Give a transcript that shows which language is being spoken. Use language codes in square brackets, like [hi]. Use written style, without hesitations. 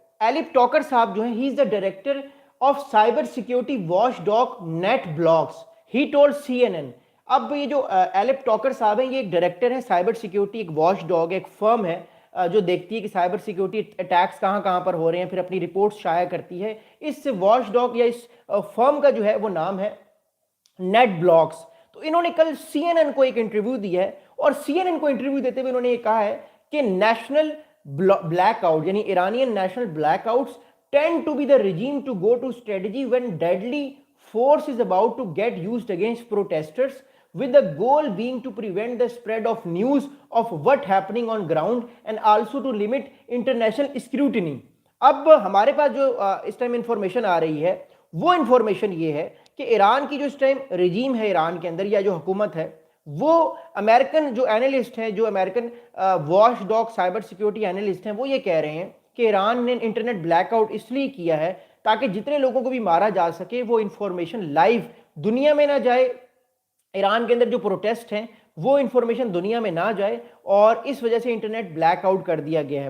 [en] Alp Toker صاحب [ur] جو ہیں, [en] He is the director of cyber security watchdog NetBlocks, he told CNN. [ur] اب یہ جو ایلپ ٹاکر صاحب ہیں یہ ایک ڈائریکٹر ہے سائبر سیکیورٹی, ایک واچ ڈاگ, ایک فرم ہے جو دیکھتی ہے کہ سائبر سیکیورٹی اٹیکس کہاں کہاں پر ہو رہے ہیں, پھر اپنی رپورٹس شائع کرتی ہے. اس واچ ڈاگ یا اس فرم کا جو ہے وہ نام ہے نیٹ بلاگس. تو انہوں نے کل CNN کو ایک انٹرویو دیا ہے, اور CNN کو انٹرویو دیتے ہوئے انہوں نے یہ کہا ہے کہ [en] national blackout, [ur] یعنی [en] Iranian national blackouts tend to be the regime to go to strategy when deadly force is about to get used against protesters, with the goal being to prevent the spread of news of what happening on ground and also to limit international scrutiny. [ur] اب ہمارے پاس جو اس time information آ رہی ہے وہ information یہ ہے کہ ایران کی جو اس ٹائم رجیم ہے ایران کے اندر, یا جو حکومت ہے, وہ امریکن جو اینالسٹ ہیں, جو American watch dog cyber security analyst ہیں, وہ یہ کہہ رہے ہیں کہ ایران نے انٹرنیٹ بلیک آؤٹ اس لیے کیا ہے تاکہ جتنے لوگوں کو بھی مارا جا سکے وہ انفارمیشن لائیو دنیا میں نہ جائے, ایران کے اندر جو پروٹیسٹ ہیں وہ انفارمیشن دنیا میں نہ جائے, اور اس وجہ سے انٹرنیٹ بلیک آؤٹ کر دیا گیا ہے.